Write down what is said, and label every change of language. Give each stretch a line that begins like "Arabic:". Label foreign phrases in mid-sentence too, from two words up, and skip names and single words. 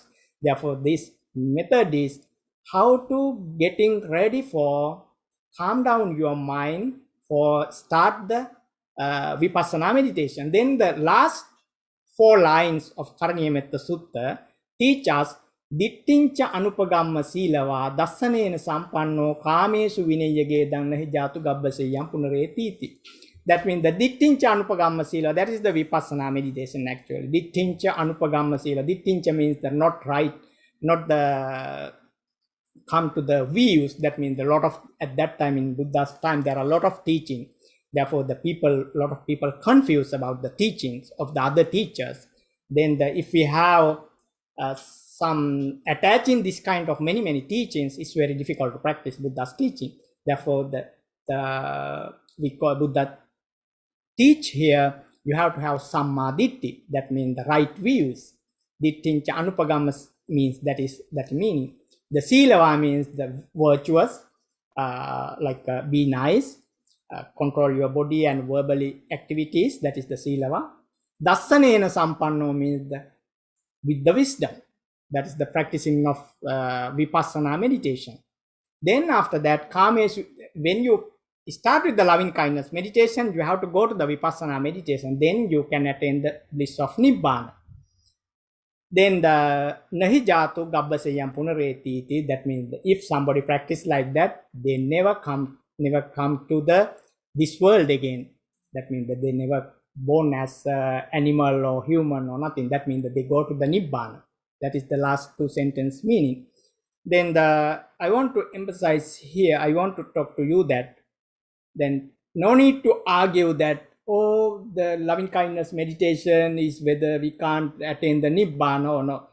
English: Therefore, this method is how to getting ready for calm down your mind for start the vipassana meditation. Then the last 4 lines of Karaniya Metta Sutta teach us
Pali: dittincha anupagamma silava dassanena sampanno kamesu vinayage dannahi jatu gabbaseyam punaretiti.
English: That means the
Pali: dittincha anupagamma sila,
English: that is the vipassana meditation actually.
Pali: Dittincha anupagamma sila.
English: Dittincha means the not right, not the come to the views. That means a lot of, at that time in Buddha's time, there are a lot of teaching. Therefore, a lot of people confused about the teachings of the other teachers. Then if we have some attaching this kind of many teachings, it's very difficult to practice Buddha's teaching. Therefore, we call Buddha teach here, you have to have
Pali: samma ditti,
English: that means the right views.
Pali: Dittincha anupagamma
English: means that meaning. The silava means the virtuous, be nice, control your body and verbally activities, that is the silava.
Pali: Dassanena sampanno
English: means with the wisdom. That is the practicing of vipassana meditation. Then after that, Kamesu, when you start with the loving kindness meditation, you have to go to the vipassana meditation. Then you can attain the bliss of Nibbana. Then the
Pali: nahi jatu gabbasayam punareti,
English: that means if somebody practice like that, they never come to this world again. That means that they never born as animal or human or nothing. That means that they go to the Nibbana. That is the last two sentence meaning. Then I want to emphasize here, I want to talk to you that then no need to argue that, oh, the loving kindness meditation is whether we can't attain the Nibbana or not.